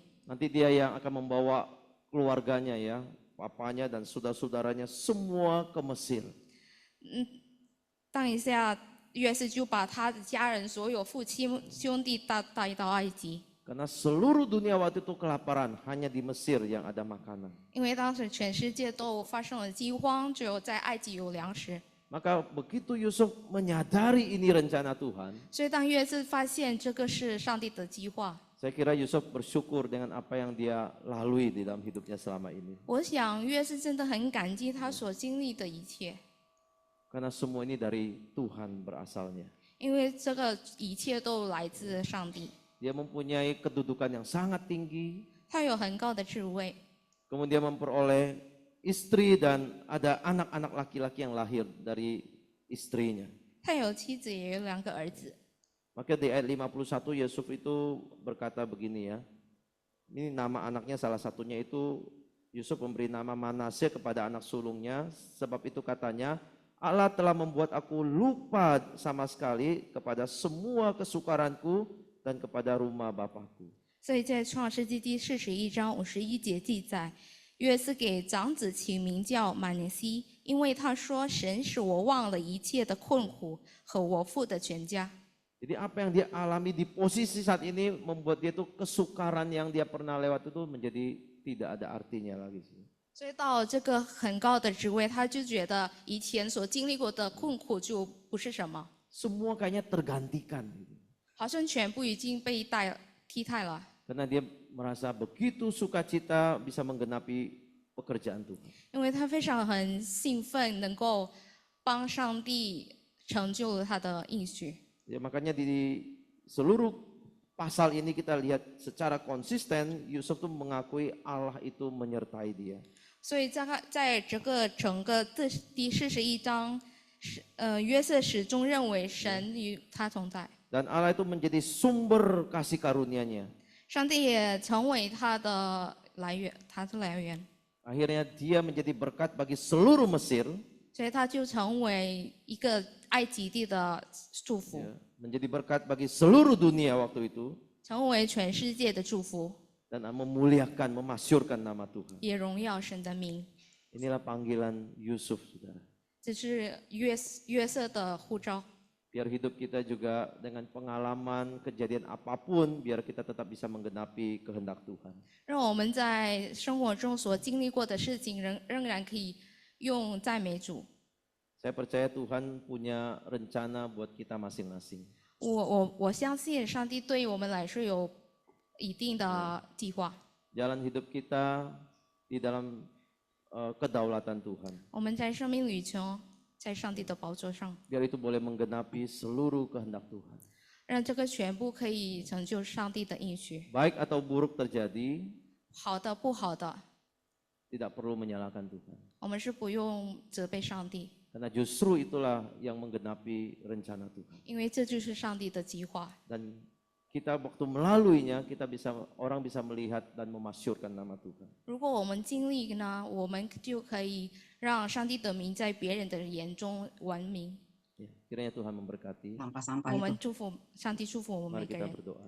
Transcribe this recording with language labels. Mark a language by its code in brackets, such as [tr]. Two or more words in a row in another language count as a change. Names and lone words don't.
[id] Nanti dia yang akan membawa keluarganya ya, papanya dan saudara-saudaranya semua ke Mesir. [zh] 当一下约瑟就把他的家人所有父亲兄弟带到埃及， [id] Karena seluruh dunia waktu itu kelaparan, hanya di Mesir yang ada makanan. [zh] 因为当时全世界都发生了饥荒，只有在埃及有粮食。 [id] Maka begitu Yusuf menyadari ini rencana Tuhan, [zh] 所以当约瑟发现这个是上帝的计划， [id] saya kira Yusuf bersyukur dengan apa yang dia lalui di dalam hidupnya selama ini. [zh] 我想约瑟真的很感激他所经历的一切， [id] Karena semua ini dari Tuhan berasalnya. [zh] 因为这个一切都来自上帝。 [id] Dia mempunyai kedudukan yang sangat tinggi, [zh] 他有很高的智慧， [id] kemudian memperoleh istri dan ada anak-anak laki-laki yang lahir dari istrinya. [zh] 他有妻子，也有2个儿子。 [id] Maka di ayat 51 Yusuf itu berkata begini ya. Ini nama anaknya salah satunya itu Yusuf memberi nama Manasye kepada anak sulungnya. Sebab itu katanya Allah telah membuat aku lupa sama sekali kepada semua kesukaranku dan kepada rumah bapakku. [zh] 所以在创世纪第41章51节记载，约瑟给长子起名叫马尼西，因为他说：“神使我忘了一切的困苦和我父的全家。” [id] Jadi apa yang dia alami di posisi saat ini membuat dia tuh kesukaran yang dia pernah lewat itu menjadi tidak ada artinya lagi. [zh] 所以到这个很高的职位，他就觉得以前所经历过的困苦就不是什么， [id] Semua kayaknya tergantikan. [zh] 好像全部已经被替代了， [id] Karena dia merasa begitu sukacita bisa menggenapi pekerjaan Tuhan. [zh] 因为他非常很兴奋，能够帮上帝成就了他的应许。 [id] Ya, makanya di seluruh pasal ini kita lihat secara konsisten Yusuf tuh mengakui Allah itu menyertai dia. [zh] 所以在整个第41章，约瑟始终认为神与他同在， [id] Dan Allah itu menjadi sumber kasih karunia-Nya. [zh] 上帝也成为他的来源，他的来源， [id] Akhirnya dia menjadi berkat bagi seluruh Mesir, [zh] 所以他就成为一个埃及地的祝福， [id] ya, menjadi berkat bagi seluruh dunia waktu itu, [zh] 成为全世界的祝福， [id] dan memuliakan, memasyurkan nama Tuhan. [zh] 也荣耀神的名。 [id] Inilah panggilan Yusuf, saudara. [zh] 这是约瑟的呼召， [id] Biar hidup kita juga dengan pengalaman, kejadian apapun, biar kita tetap bisa menggenapi kehendak Tuhan. [zh] 让我们在生活中所经历过的事情仍然可以用赞美主。 [id] Saya percaya Tuhan punya rencana buat kita masing-masing. [zh] 我相信上帝对我们来说有一定的计划。 [id] Jalan hidup kita di dalam kedaulatan Tuhan. [zh] 我们在生命旅程，在上帝的宝座上， [id] Biar itu boleh menggenapi seluruh kehendak Tuhan. [zh] 让这个全部可以成就上帝的应许。 [id] Baik atau buruk terjadi, [zh] 好的，不好的， [id] tidak perlu menyalahkan Tuhan. [zh] 我们是不用责备上帝， [id] Karena justru itulah yang menggenapi rencana Tuhan. [zh] 因为这就是上帝的计划。 [id] Dan kita waktu melaluinya, orang bisa melihat dan memasyurkan nama Tuhan. [zh] 如果我们经历呢，我们就可以让上帝的名在别人的眼中闻名。 [id] Ya, kiranya Tuhan memberkati. sampah-sampah [zh] 我 [id] itu. [zh] 们祝福上帝，祝福我们每 [id] Mari [zh] 个 [id] kita [zh] 人。 [id] berdoa.